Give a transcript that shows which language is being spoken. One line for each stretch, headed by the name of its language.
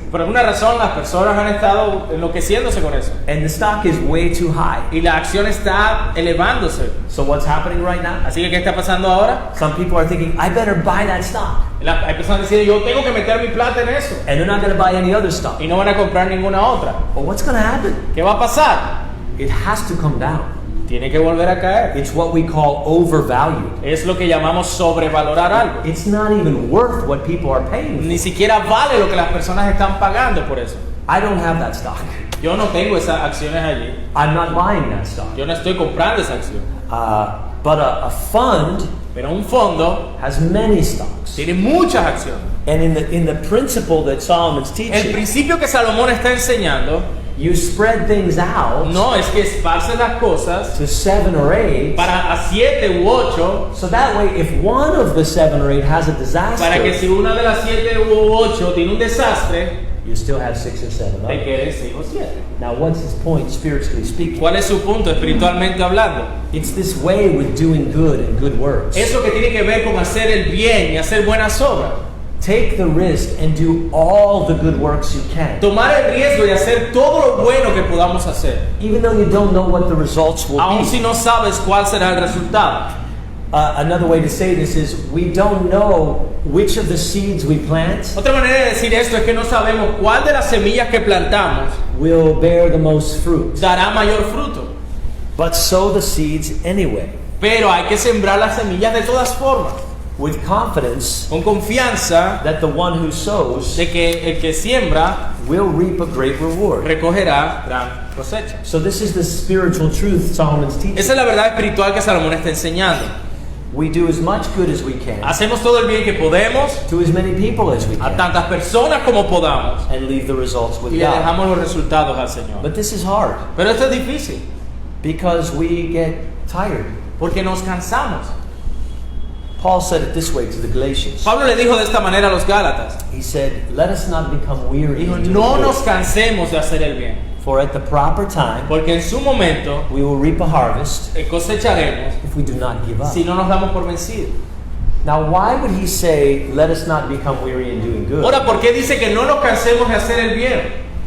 Spanish: Por alguna razón las personas han estado enloqueciéndose con eso.
English: And the stock is way too high.
Spanish: Y la acción está elevándose.
English: So what's happening right now?
Spanish: Así que, ¿qué está pasando ahora?
English: Some people are thinking, I better buy that stock.
Spanish: Hay personas diciendo, yo tengo que meter mi plata en eso.
English: And they're not going to buy any other stock.
Spanish: Y no van a comprar ninguna otra.
English: But what's going to happen?
Spanish: ¿Qué va a pasar?
English: It has to come down.
Spanish: Tiene que volver a caer.
English: It's what we call overvalued.
Spanish: Es lo que llamamos sobrevalorar algo.
English: It's not even worth what people are paying
Spanish: Ni
English: for.
Spanish: siquiera vale lo que las personas están pagando por eso.
English: I don't have that stock.
Spanish: Yo no tengo esas acciones allí.
English: I'm not buying that stock.
Spanish: Yo no estoy comprando esa acción.
English: But a fund
Spanish: Pero un fondo
English: has many stocks.
Spanish: tiene muchas acciones.
English: And in the principle that Solomon's
Spanish: El
English: teaching,
Spanish: principio que Salomón está enseñando
English: you spread things out
Spanish: no es que esparces las cosas
English: to 7 or 8,
Spanish: para a 7 u 8,
English: so that way if one of the 7 or 8 has a
Spanish: para que si
English: disaster,
Spanish: una de las 7 u 8 tiene un desastre,
English: you still have 6 or 7
Spanish: te
English: others.
Spanish: queden 6 o 7.
English: Now what's his point spiritually speaking?
Spanish: ¿Cuál es su punto espiritualmente hablando?
English: It's this way with doing good and good works.
Spanish: Es lo que tiene que ver con hacer el bien y hacer buenas obras.
English: Take the risk and do all the good works you can.
Spanish: Tomar el riesgo de hacer todo lo bueno que podamos hacer,
English: Even though you don't know what the results will
Spanish: aun si
English: be.
Spanish: no sabes cuál será el resultado.
English: Another way to say this is we don't know which of the seeds we plant
Spanish: Otra manera de decir esto es que no sabemos cuál de las semillas que plantamos
English: will bear the most fruit.
Spanish: dará mayor fruto.
English: But sow the seeds anyway.
Spanish: Pero hay que sembrar las semillas de todas formas.
English: with confidence
Spanish: con confianza
English: that the one who sows
Spanish: de que el que siembra
English: will reap a great reward.
Spanish: recogerá gran cosecha.
English: So this is the spiritual truth Solomon's teaching.
Spanish: Esa es la verdad espiritual que Salomón está enseñando.
English: We do as much good as we can
Spanish: Hacemos todo el bien que podemos
English: to as many people as we
Spanish: a
English: can
Spanish: tantas personas como podamos
English: and leave the results with
Spanish: y le
English: God.
Spanish: dejamos los resultados al Señor.
English: But this is hard
Spanish: Pero esto es difícil
English: because we get tired.
Spanish: porque nos cansamos.
English: Paul said it this way to the Galatians.
Spanish: Pablo le dijo de esta manera a los Gálatas.
English: He said, "Let us not become weary
Spanish: Dijo,
English: in doing
Spanish: no
English: good,
Spanish: nos cansemos de hacer el bien,
English: for at the proper time
Spanish: porque en su momento
English: we will reap a harvest
Spanish: cosecharemos
English: if we do not give up."
Spanish: si no nos damos por vencidos.
English: Now, why would he say, "Let us not become weary in doing good,"
Spanish: Ahora, ¿por qué dice que no nos cansemos de hacer el bien?